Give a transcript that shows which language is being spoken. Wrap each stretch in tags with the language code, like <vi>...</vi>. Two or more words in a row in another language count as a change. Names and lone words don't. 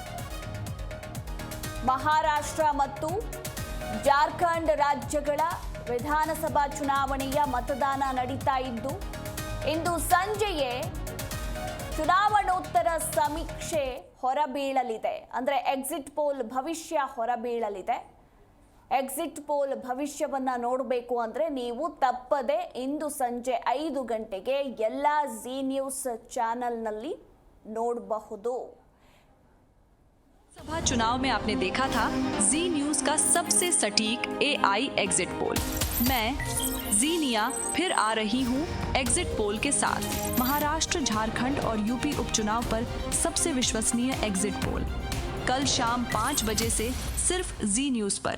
<kn>ಮಹಾರಾಷ್ಟ್ರ ಮತ್ತು ಜಾರ್ಖಂಡ್ ರಾಜ್ಯಗಳ ವಿಧಾನಸಭಾ ಚುನಾವಣೆಯ ಮತದಾನ ನಡೀತಾ ಇದ್ದು, ಇಂದು ಸಂಜೆಯೇ ಚುನಾವಣೋತ್ತರ ಸಮೀಕ್ಷೆ ಹೊರಬೀಳಲಿದೆ. ಅಂದರೆ</kn> <en>exit poll</en> <kn>ಭವಿಷ್ಯ ಹೊರಬೀಳಲಿದೆ.</kn> <en>exit poll</en> <kn>ಭವಿಷ್ಯವನ್ನ ನೋಡಬೇಕು ಅಂದ್ರೆ ನೀವು ತಪ್ಪದೆ ಇಂದು ಸಂಜೆ 5 ಗಂಟೆಗೆ ಎಲ್ಲ ಜಿ ನ್ಯೂಸ್ ಚಾನೆಲ್ನಲ್ಲಿ ನೋಡಬಹುದು.</kn> <hi>लोकसभा चुनाव में आपने देखा था जी न्यूज का सबसे सटीक</hi> <en>AI exit poll.</en> <hi>मैं जीनिया फिर आ रही हूँ</hi> <en>exit poll</en> <hi>के साथ। महाराष्ट्र, झारखंड और यूपी उपचुनाव पर सबसे विश्वसनीय</hi> <en>exit poll</en> <hi>कल शाम 5 बजे से सिर्फ जी न्यूज पर।</hi>